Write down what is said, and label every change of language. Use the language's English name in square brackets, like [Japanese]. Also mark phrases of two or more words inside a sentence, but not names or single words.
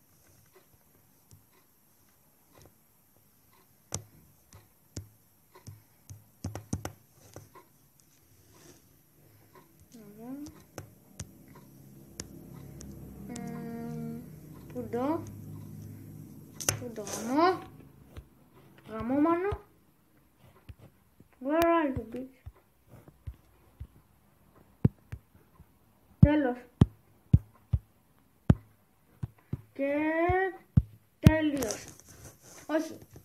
[English] Πούντο. Πούντο γαμό. Γαμό μάνο. Where are you, bitch? [Greek] Τέλος. Και τέλειος. Όχι.